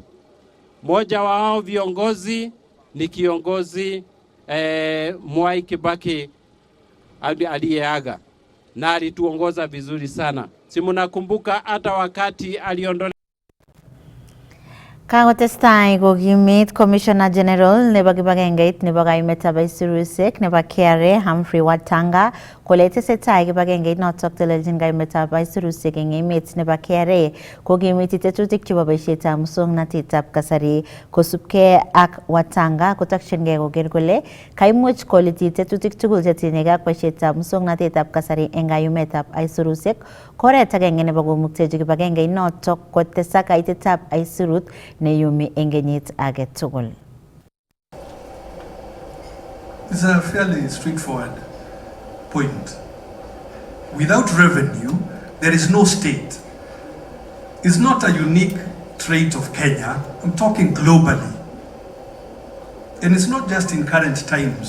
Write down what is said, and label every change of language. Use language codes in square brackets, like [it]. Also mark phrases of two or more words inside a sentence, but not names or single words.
[sw] Moja wa hao viongozi ni kiongozi Mwai Kibaki aliyeaga na alituongoza vizuri sana. Si mnakumbuka hata wakati aliondolewa [kln] Kakotestai kokimit [en] Commissioner General [kln] nebo kibagengeit nebo kayumetab aisurusiek nebo KRA Humphrey Watanga kole tesetai kibagengeit notok teleljin kayumetab aisurusiek eng emet nebo KRA kokimiti tetutik chebo boisietab muswoknatetab kasari kosubkei ak Watanga kotokyingei koker kole kaimuch koliti tetutik tugul chetinyegei ak boisietab muswoknatetab kasari eng kayumetab aisurusiek koret agenge nebo komuktechi kibagengeit notok kotesak kaitetab aisurut neyumi eng kenyit age tugul. [en] It's a fairly straightforward point. Without revenue, there is no state. It's not a unique trait of Kenya. I'm talking globally. And it's not just in current times.